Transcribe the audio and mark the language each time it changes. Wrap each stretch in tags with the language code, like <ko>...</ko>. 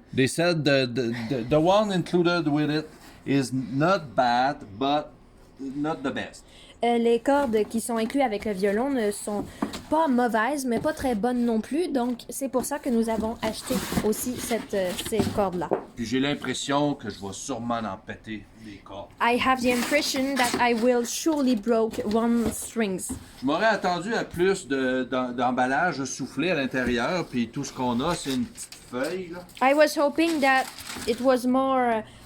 <en>they said the one included with it is not bad, but not the best.</en> <fr>Les cordes qui sont incluses avec le violon ne sont pas mauvaises, mais pas très bonnes non plus. Donc, c'est pour ça que nous avons acheté aussi ces cordes-là. Puis j'ai l'impression que je vais sûrement en péter des cordes.</fr> <en>I have the impression that I will surely break one strings.</en> <fr>Je m'aurais attendu à plus d'emballage soufflé à l'intérieur, puis tout ce qu'on a, c'est une petite feuille, là.</fr> <en>I was hoping that it was more</en>